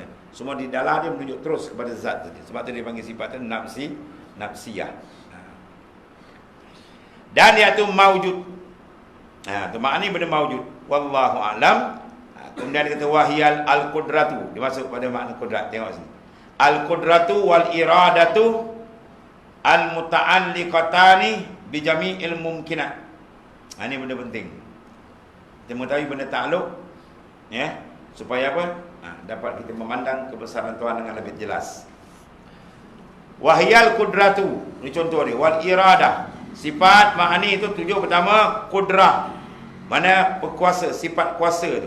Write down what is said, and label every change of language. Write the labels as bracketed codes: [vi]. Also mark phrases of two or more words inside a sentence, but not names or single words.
[ms] Semua di dalam dia menunjuk terus kepada zat tadi. Sebab tu dia panggil sifat nafsiyah. Dan iaitu maujud. Tu ma'ani benda maujud. [ar] والله أعلم. [ms] Kemudian dia kata [ar] وهي القدرة. [ms] Dia masuk pada makna kudrat. Tengok sini. [ar] القدرة والإرادة المتعلقتان بجميع الممكنات. [ms] Ini benda penting. Kita mengetahui benda takluk, ya, supaya apa? Dapat kita memandang kebesaran Tuhan dengan lebih jelas. [ar] وهي القدرة, [ms] ini contoh dia. [ar] والإرادة, [ms] sifat ma'ani itu tujuh. Pertama kudrah, mana berkuasa, sifat kuasa tu.